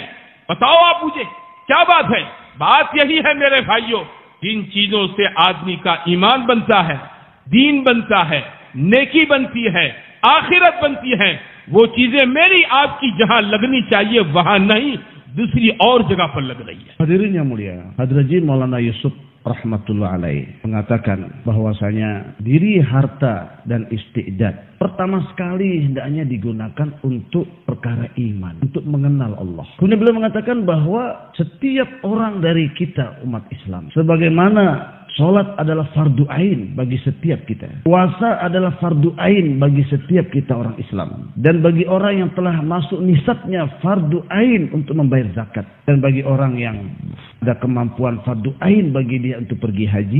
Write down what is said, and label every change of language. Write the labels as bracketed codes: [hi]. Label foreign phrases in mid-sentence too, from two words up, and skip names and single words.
[ur] بتاؤ آپ مجھے، کیا بات ہے? بات یہی ہے میرے بھائیو، جن چیزوں سے آدمی کا ایمان بنتا ہے، دین بنتا ہے، نیکی بنتی ہے، آخرت بنتی ہے، وہ چیزیں میری آپ کی جہاں لگنی چاہیے وہاں نہیں، دوسری اور جگہ پر لگ رہی ہے. [id] Hadirin yang mulia, Hadraji Maulana Yusuf [ar] رحمة الله عليه [id] mengatakan bahwasanya diri, harta dan istiqdad pertama sekali hendaknya digunakan untuk perkara iman, untuk mengenal Allah. Kemudian beliau mengatakan bahwa setiap orang dari kita umat Islam, sebagaimana sholat adalah fardu ain bagi setiap kita, puasa adalah fardu ain bagi setiap kita orang Islam, dan bagi orang yang telah masuk nisabnya fardu ain untuk membayar zakat, dan bagi orang yang ada kemampuan fardu ain bagi dia untuk pergi haji.